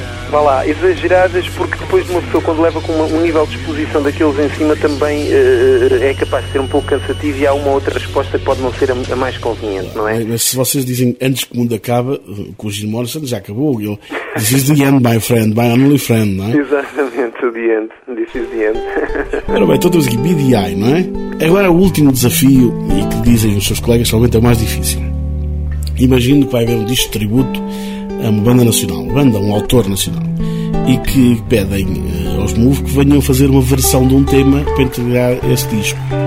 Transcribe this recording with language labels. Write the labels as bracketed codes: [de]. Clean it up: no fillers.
[pt] vá lá, exageradas, porque depois de uma pessoa quando leva com um nível de exposição daqueles em cima também é capaz de ser um pouco cansativo e há uma outra resposta que pode não ser a mais conveniente, não é? Mas se vocês dizem antes que o mundo acabe, com o Jim Morrison já acabou, eu, [en] this is the end, my friend, my only friend, [pt] não é? Exatamente, [en] the end, this is the end. [pt] Ora bem, então temos aqui BDI, não é? Agora o último desafio, e que dizem os seus colegas, provavelmente é o mais difícil. Imagino que vai haver um disco de tributo a uma banda nacional, um autor nacional, e que pedem aos Move que venham fazer uma versão de um tema para entregar esse disco.